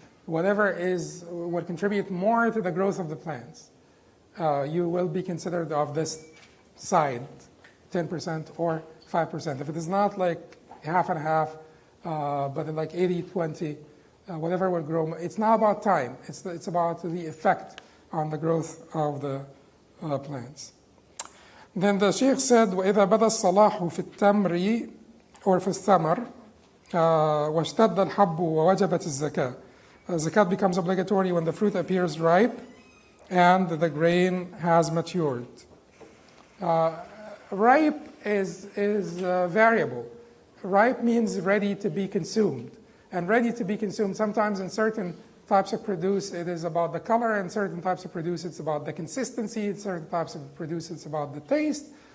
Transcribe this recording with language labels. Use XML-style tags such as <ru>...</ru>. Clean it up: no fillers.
<en>Whatever will contribute more to the growth of the plants, you will be considered of this side, 10% or 5%. If it is not like half and half, but like 80-20, whatever will grow, it's not about time. It's about the effect on the growth of the plants. Then the Sheikh said,</en> <ar>وَإِذَا بَدَى الصَّلَاحُ فِي التَّمْرِ</ar> <en>or</en> <ar>في الثمر واشتد الحب ووجبت الزكاة.</ar> <en>Zakat becomes obligatory when the fruit appears ripe and the grain has matured. Ripe is variable. Ripe means ready to be consumed. And ready to be consumed, sometimes in certain types of produce, it is about the color, and certain types of produce, it's about the consistency, in certain types of produce, it's about the taste.</en>